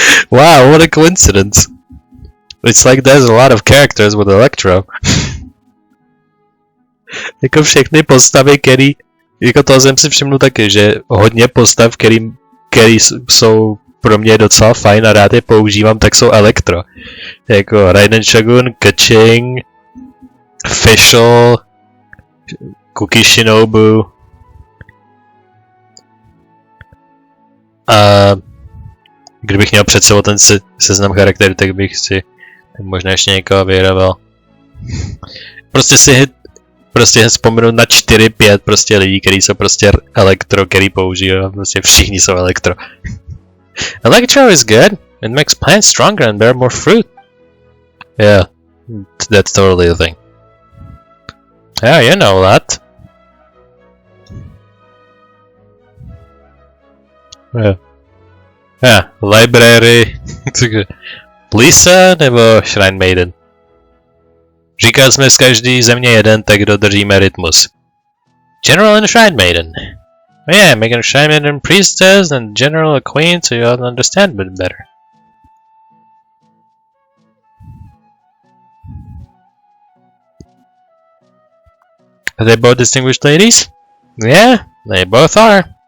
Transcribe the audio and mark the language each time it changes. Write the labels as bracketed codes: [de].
[en] Wow, what a coincidence. It's like there's a lot of characters with Electro. [cs] Jako všechny postavy, který... Jako toho jsem si všiml taky, že hodně postav, který jsou pro mě docela fajn a rád je používám, tak jsou Electro. Jako Raiden Shogun, Keqing, Fischl, Kuki Shinobu. A kdybych měl před sebou ten seznam charakterů, tak bych si možná ještě někoho vyhraval. Prostě vzpomenu na 4-5 prostě lidí, kteří jsou prostě Electro, který používám, prostě všichni jsou Electro. [en] Electro is good. It makes plants stronger and bear more fruit. Yeah, that's totally the thing. Yeah, you know that. Yeah, library. Lisa [cs] nebo [en] Shrine Maiden? [cs] Říkali jsme z každé země jeden, tak dodržíme rytmus. [en] General and Shrine Maiden. Oh yeah, make a Shrine Maiden priestess and general a queen so you'll understand it better. Are they both distinguished ladies? Yeah, they both are.